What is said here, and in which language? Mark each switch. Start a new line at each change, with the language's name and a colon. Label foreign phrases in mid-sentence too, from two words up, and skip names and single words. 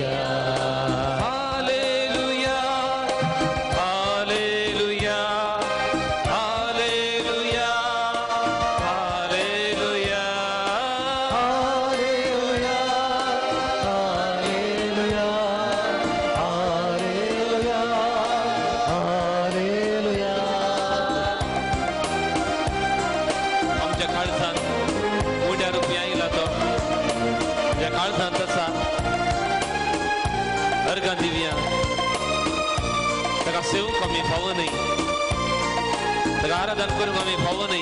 Kannada: ಹಾಲೆಲೂಯಾ, ಹಾಲೆಲೂಯಾ, ಹಾಲೆಲೂಯಾ, ಹಾಲೆಲೂಯಾ. ಹಾಲೆಲೂಯಾ, ಹಾಲೆಲೂಯಾ, ಹಾಲೆಲೂಯಾ, ಹಾಲೆಲೂಯಾ.
Konkani: आमच्या काळजात मोठ्या रुपया येयला तो, त्या काळजात तसा अर्गां दिवया. ताका सेवूंक आमी फावो न्हय, ताका आराधन करूंक आमी फावो न्हय.